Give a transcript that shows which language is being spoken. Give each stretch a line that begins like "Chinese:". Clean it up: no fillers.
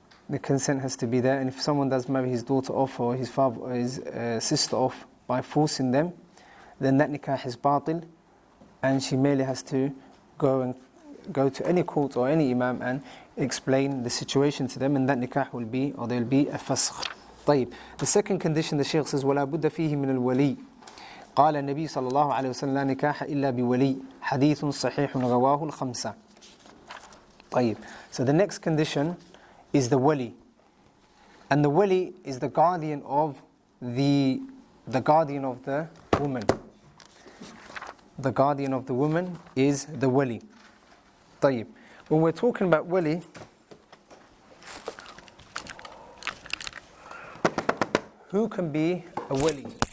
English: The consent has to be there, and if someone does marry his daughter off or his father or his sister off by forcing them, then that nikah is batil, and she merely has to go to any court or any imam and explain the situation to them, and that nikah will be, or there will be a fasakh.
Arabic: طيب.
English: The second condition, the Shaykh says,
Arabic: وَلَا بُدَّ فِيهِ مِنَ الْوَلِيِّ. قال النبي صلى الله عليه وسلم لا نكاح إلا بولي حديث صحيح رواه الخمسة. طيب.
English: So the next condition is the wali. And the wali is the guardian of the guardian of the woman. The guardian of the woman is the wali.
Arabic: طيب.
English: When we're talking about wali, who can be a wali?